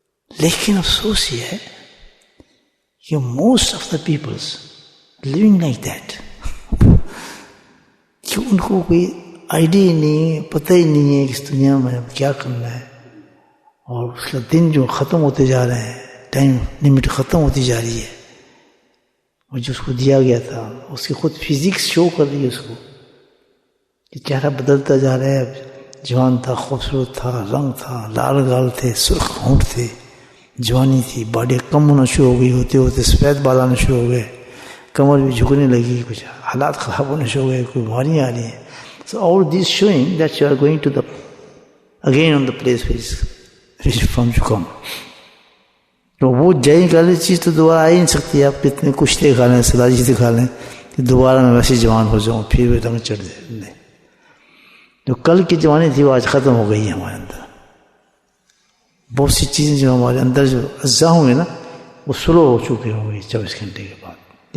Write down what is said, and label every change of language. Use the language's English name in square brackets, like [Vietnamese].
[Urdu] لیکن افسوس یہ ہے کہ [English] most of the peoples living like that, [Urdu] کہ ان کو کوئی آئیڈیا نہیں ہے، پتہ ہی نہیں ہے کہ اس دنیا میں اب کیا کرنا ہے، اور اس کا دن جو ختم ہوتے جا رہے ہیں، ٹائم لمٹ ختم ہوتی جا رہی ہے، اور جو اس کو دیا گیا تھا اس کی خود فزکس شو کر رہی ہے اس کو کہ چہرہ بدلتا جا رہا ہے. اب جوان تھا، خوبصورت تھا، رنگ تھا، لال گال تھے، سرخ ہونٹ تھے، جوانی تھی، باڈی کم ہونا شروع ہو گئی، ہوتے ہوتے سفید بال آنا شروع ہو گئے، کمر بھی جھکنے لگی، کچھ حالات خراب ہونے شروع ہو گئے، کوئی بیماریاں آ رہی ہیں. [English] So all this showing that you are going to the again on the place which from you come. [Urdu] تو وہ جائیں والی چیز تو دوبارہ آ ہی نہیں سکتی. آپ کتنے کشتے کھا لیں، سلاجی دکھا لیں کہ دوبارہ میں ویسے جوان ہو جاؤں، پھر وہ رنگ چڑھ جائے. جو کل کی جوانی تھی وہ آج ختم ہو گئی ہے ہمارے اندر. بہت سی چیزیں جو ہمارے اندر جو اجزاء ہوں گے نا وہ سلو ہو چکے ہوں گے 24 گھنٹے کے بعد.